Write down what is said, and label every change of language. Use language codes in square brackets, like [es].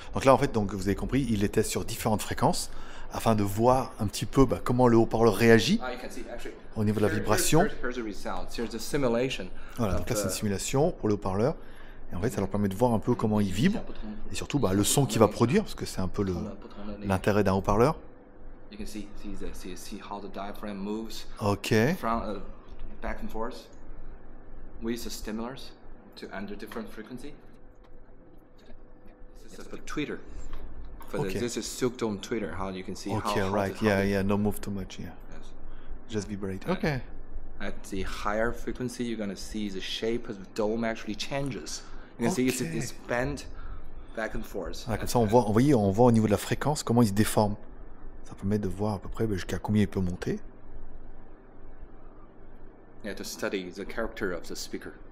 [fr] Donc là, en fait, donc, vous avez compris, il les teste sur différentes fréquences afin de voir un petit peu comment le haut-parleur réagit [en] You can see actually. [fr] au niveau de la vibration. [en] Here's the result. Here's the simulation. [fr] Voilà, donc là, c'est une simulation pour le haut-parleur. Et en fait, ça leur permet de voir un peu comment il vibre et surtout le son qu'il va produire, parce que c'est un peu l'intérêt d'un haut-parleur. [en] You can see how the diaphragm moves Ok. from back and forth with the stimulars to under different frequency. This is a tweeter. For Okay. this is Silk Dome tweeter. How you can see Okay, how right. the, how Yeah, the- yeah. No move too much. Yeah, yes. just vibrate. Okay. At the higher frequency, you're gonna see the shape of the dome actually changes. You can see Okay. it's bent back and forth. [fr] Ah, comme ça, on voit, vous voyez, on voit au niveau de la fréquence comment il se déforme. Ça permet de voir à peu près jusqu'à combien il peut monter. [en] Yeah, to study the character of the speaker.